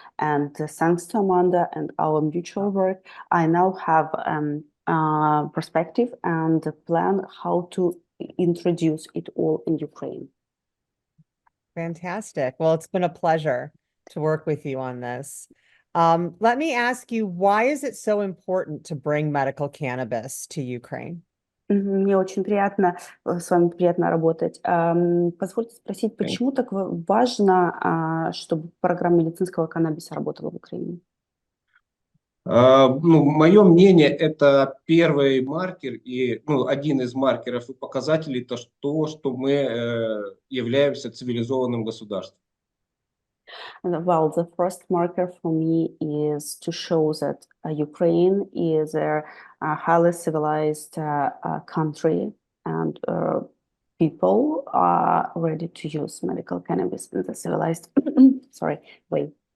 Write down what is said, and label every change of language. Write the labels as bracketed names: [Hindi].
[English] And thanks to Amanda and our mutual work, I now have perspective and a plan how to introduce it all in Ukraine. Fantastic. Well, it's been a pleasure to work with you on this. Let me ask you, why is it so important to bring medical cannabis to Ukraine? [Russian] Мне очень приятно с вами приятно работать. Позвольте спросить, почему так важно, чтобы программа медицинского каннабиса работала в Украине? Мое мнение, это первый маркер и один из маркеров и показателей, то, что мы являемся цивилизованным государством. [English] Well, the first marker for me is to show that Ukraine is a highly civilized country, and people are ready to use medical cannabis in the civilized way.